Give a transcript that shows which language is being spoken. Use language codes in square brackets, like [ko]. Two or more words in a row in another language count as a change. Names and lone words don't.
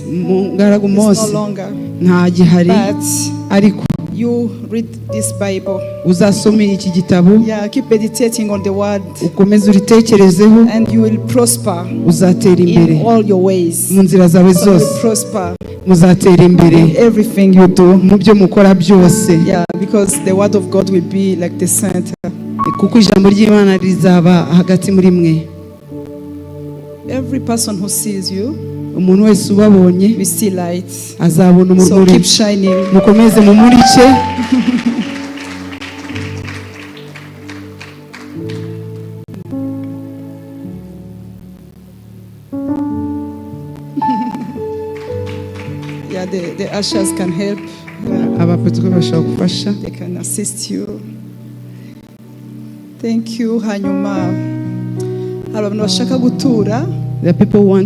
[rw] Mungaragu [en] is no Mose longer. [rw] nta gihari, [en] But [rw] ariko [en] you read this Bible. [rw] uzasomera iki gitabo, [en] Keep meditating on the word. [rw] ukomeze uritekerezeho, [en] And you will prosper [rw] uzatera imbere [en] in all your ways. [rw] mu nzira zawe [en] So you will [rw] zose, [en] prosper [rw] muzatera imbere [en] in everything you do. [rw] mu byo mukora byose, [en] Because the word of God will be like the center. [rw] kuko ijambo ry'Imana rizaba hagati muri mwe. [en] Every person who sees you [rw] Umuntu wese ubabonye [en] will see light. [rw] azabona [en] So [rw] umuriro. [en] keep shining. [rw] Mukomeze mumurike. [en] The ushers can help. [rw] Abapatikwe bashobora gufasha. [en] They can assist you. Thank you. [rw] Hanyuma hari abantu bashaka gutura. [en] The people want to